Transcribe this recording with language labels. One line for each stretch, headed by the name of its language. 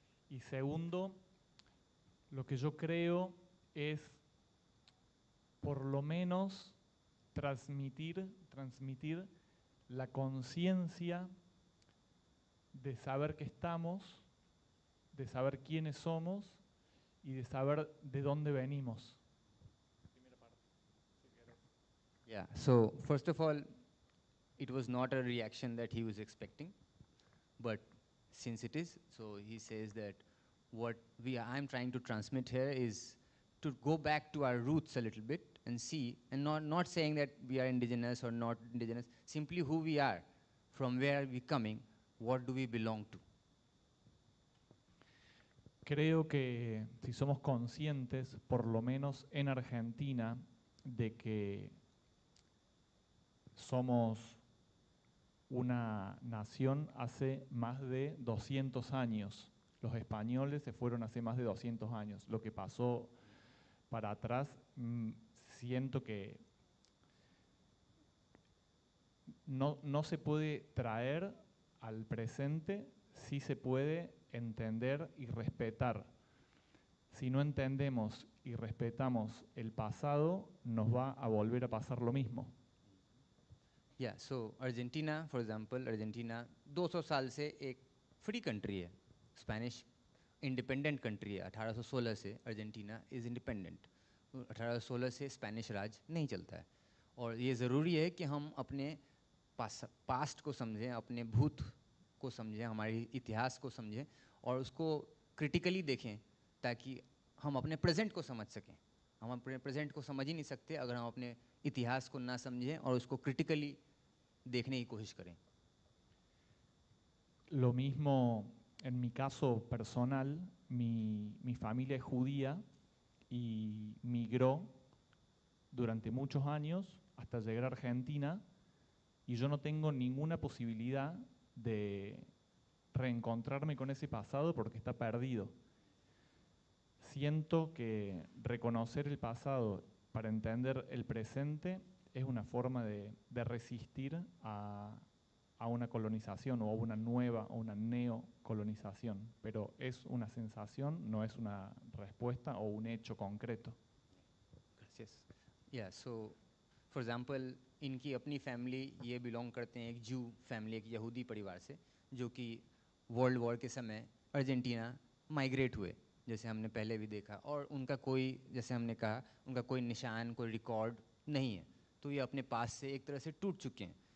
Spanish: Y segundo, lo que yo creo es por lo menos transmitir la conciencia de saber que estamos, de saber quiénes somos y de saber de dónde venimos.
English: Yeah, so first of all, it was not a reaction that he was expecting, but since it is, so he says that what I'm trying to transmit here is to go back to our roots a little bit and see, and not saying that we are indigenous or not indigenous, simply who we are, from where are we coming, what do we belong to.
Spanish: Creo que si somos conscientes, por lo menos en Argentina, de que somos una nación hace más de 200 años. Los españoles se fueron hace más de 200 años. Lo que pasó para atrás, siento que no se puede traer al presente, sí se puede entender y respetar. Si no entendemos y respetamos el pasado, nos va a volver a pasar lo mismo.
English: Yeah, so Argentina, for example,
Hindi: Argentina 200 साल से एक free country है, Spanish independent country है। 1816 से Argentina is independent. 1816 से Spanish राज नहीं चलता है। और ये ज़रूरी है कि हम अपने पास्ट को समझें, अपने भूत को समझें, हमारे इतिहास को समझें और उसको क्रिटिकली देखें ताकि हम अपने प्रेजेंट को समझ सकें। हम अपने प्रेजेंट को समझ ही नहीं सकते अगर हम अपने इतिहास को ना समझें और उसको क्रिटिकली देखने की कोशिश करें।
Spanish: Lo mismo en mi caso personal, mi familia es judía y migró durante muchos años hasta llegar a Argentina y yo no tengo ninguna posibilidad de reencontrarme con ese pasado porque está perdido. Siento que reconocer el pasado para entender el presente es una forma de resistir a una colonización o a una nueva o una neocolonización, pero es una sensación, no es una respuesta o un hecho concreto. Gracias.
English: Yeah, so for example,
Hindi: इनकी अपनी family ये belong करते हैं एक जू family, एक यहूदी परिवार से, जो कि वर्ल्ड वॉर के समय अर्जेंटीना माइग्रेट हुए, जैसे हमने पहले भी देखा, और उनका कोई, जैसे हमने कहा, उनका कोई निशान, कोई रिकॉर्ड नहीं है, तो ये अपने पास से एक तरह से टूट चुके हैं।